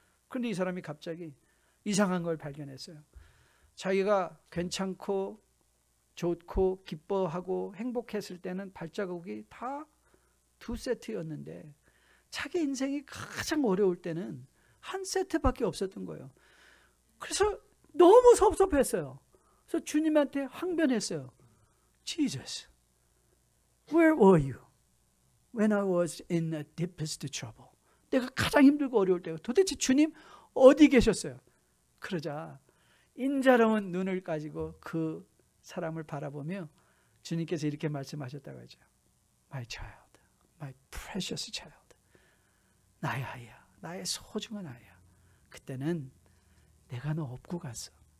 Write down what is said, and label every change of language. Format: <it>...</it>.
<ko>그런데 이 사람이 갑자기 이상한 걸 발견했어요. 자기가 괜찮고 좋고 기뻐하고 행복했을 때는 발자국이 다 2세트였는데 자기 인생이 가장 어려울 때는 1세트밖에 없었던 거예요. 그래서 너무 섭섭했어요. 그래서 주님한테 항변했어요.</ko> <en>Jesus, where were you when I was in the deepest trouble?</en> <ko>내가 가장 힘들고 어려울 때 도대체 주님 어디 계셨어요? 그러자 인자로운 눈을 가지고 그 사람을 바라보며 주님께서 이렇게 말씀하셨다고 하죠.</ko> <en>My child, my precious child.</en> <ko>나의 아이야, 나의 소중한 아이야. 그때는 내가 너 업고 갔어.</ko>